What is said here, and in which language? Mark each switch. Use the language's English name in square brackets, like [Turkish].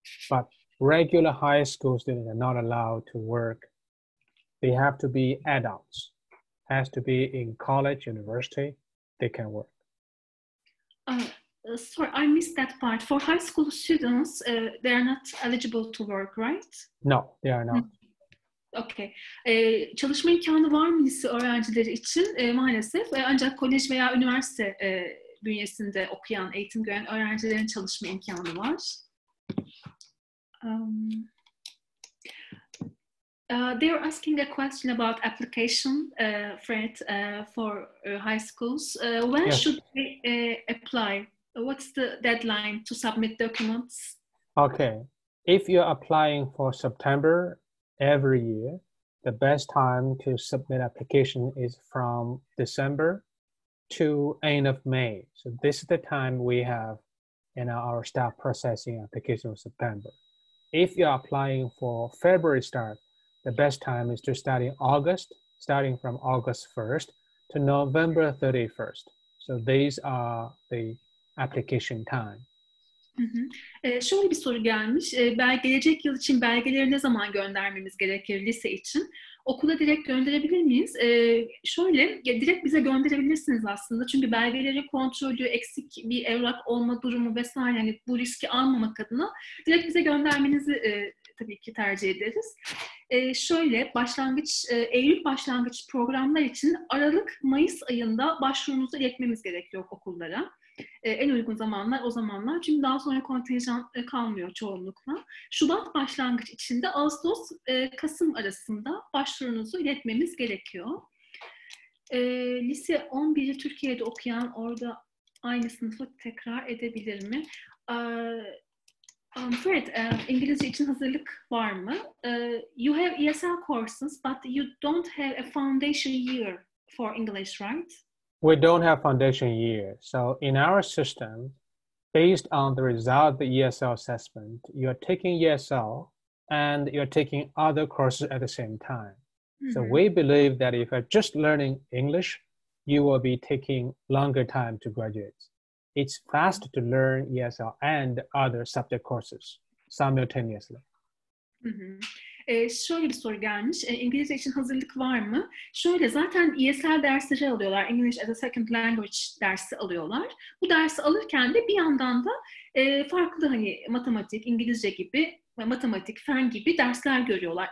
[English] But regular high school students are not allowed to work. They have to be adults. Has to be in college, university, they can work. Sorry, I missed that part. For high school students, they are not eligible to work, right? No, they are not. Okay. [Turkish] Çalışma imkanı var mı lise öğrencileri için? Maalesef. Ancak kolej veya üniversite bünyesinde okuyan, eğitim gören öğrencilerin çalışma imkanı var. [English] They're asking a question about application, Fred, for high schools. When Yes. should they apply? What's the deadline to submit documents? Okay. If you're applying for September every year, the best time to submit application is from December to end of May. So this is the time we have our staff processing application of September. If you're applying for February start, the best time is to start in August, starting from August 1st to November 31st. So these are the application time. [Turkish] Şöyle bir soru gelmiş. Gelecek yıl için belgeleri ne zaman göndermemiz gerekir lise için? Okula direkt gönderebilir miyiz? Şöyle, direkt bize gönderebilirsiniz aslında. Çünkü belgeleri kontrolü, eksik bir evrak olma durumu vesaire, hani bu riski almamak adına direkt bize göndermenizi tabii ki tercih ederiz. Şöyle, Eylül başlangıç programlar için Aralık-Mayıs ayında başvurunuzu iletmemiz gerekiyor okullara. En uygun zamanlar o zamanlar. Çünkü daha sonra kontenjan kalmıyor çoğunlukla. Şubat başlangıç için de Ağustos-Kasım arasında başvurunuzu iletmemiz gerekiyor. Lise 11'i Türkiye'de okuyan orada aynı sınıfı tekrar edebilir mi? Fred, İngilizce için hazırlık var mı? [English] You have ESL courses, but you don't have a foundation year for English, right? We don't have foundation year. So in our system, based on the result of the ESL assessment, you're taking ESL and you're taking other courses at the same time. Mm-hmm. So we believe that if you're just learning English, you will be taking longer time to graduate. It's fast to learn ESL and other subject courses simultaneously. [Turkish] Mm-hmm. Şöyle bir soru gelmiş. İngilizce için hazırlık var mı? Şöyle, zaten ESL dersleri alıyorlar. English as a Second Language dersi alıyorlar. Bu dersi alırken de bir yandan da farklı hani matematik, İngilizce gibi, matematik, fen gibi dersler görüyorlar.